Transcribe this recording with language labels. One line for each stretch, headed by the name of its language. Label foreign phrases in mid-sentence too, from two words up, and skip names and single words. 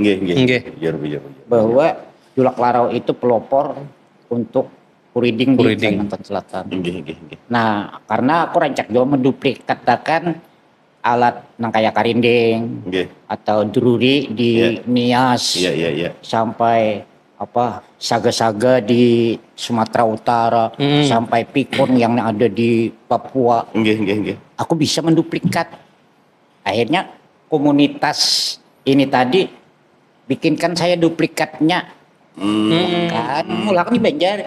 Indonesian: Bahwa Julak Larau itu pelopor untuk kuriding di Kalimantan Selatan.
Banjar: Nah, karena aku rancak juga menduplikatakan alat nang kayak karinding atau druri di Nias sampai saga-saga di Sumatera Utara sampai pikun yang ada di Papua. Aku bisa menduplikat.
Indonesian: Akhirnya komunitas ini tadi bikinkan saya duplikatnya.
Banjar: Kan mulakan di Banjar.